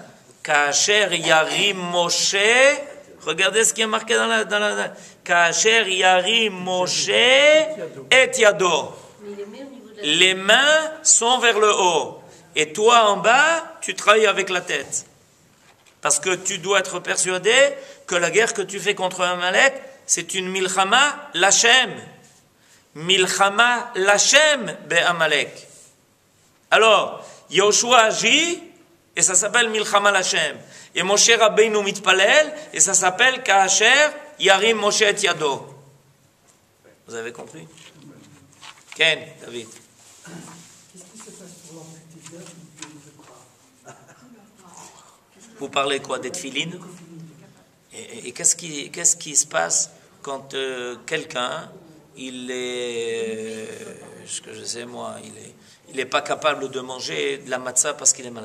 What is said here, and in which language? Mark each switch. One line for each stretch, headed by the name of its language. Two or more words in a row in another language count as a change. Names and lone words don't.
Hebrew: כאשר ירים משה,
French: regardez ce qui est marqué dans la
Hebrew: כאשר ירים משה
French: et Yado. Les mains sont vers le haut. Et toi en bas, tu travailles avec la tête. Parce que tu dois être persuadé que la guerre que tu fais contre Amalek, c'est une
Hebrew: מלחמה לכם. מלחמה לכם בעמלק.
French: Alors, Yoshua agit, et ça s'appelle
Hebrew: מלחמה לכם.
French: Et
Hebrew: משה רבינו מתפלל,
French: et ça s'appelle
Hebrew: כאשר ירים משה
French: et Yado. Vous avez compris? Ken, David. Qu'est-ce qui se passe pour l'amputation de bras? Vous parlez quoi, des tefilines? Et qu'est-ce qui se passe quand quelqu'un, il est, ce que je sais moi, il n'est pas capable de manger de la matzah parce qu'il est malade?